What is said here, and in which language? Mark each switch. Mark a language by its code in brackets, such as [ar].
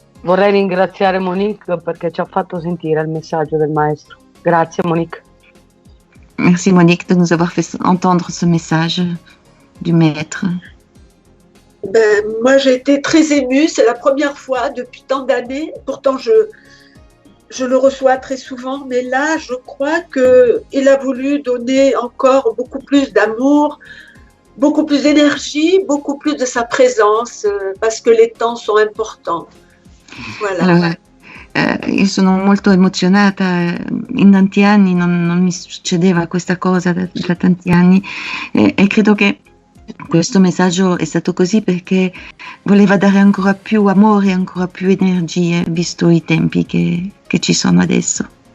[it] Vorrei ringraziare Monique perché ci ha fatto sentire il messaggio del maestro. Grazie Monique. [fr] Merci Monique de nous avoir fait entendre ce message du maître. Ben, moi, j'ai été très émue. C'est la première fois depuis tant d'années. Pourtant, je le reçois très souvent. Mais là, je crois qu'il a voulu donner encore beaucoup plus d'amour, beaucoup plus d'énergie, beaucoup plus de sa présence, parce que les temps sont importants. Voilà. [it] Allora, io sono molto emozionata, in tanti anni non mi succedeva questa cosa da tanti anni e credo che questo messaggio è stato così perché voleva dare ancora più amore, ancora più energie, visto i tempi che ci sono adesso.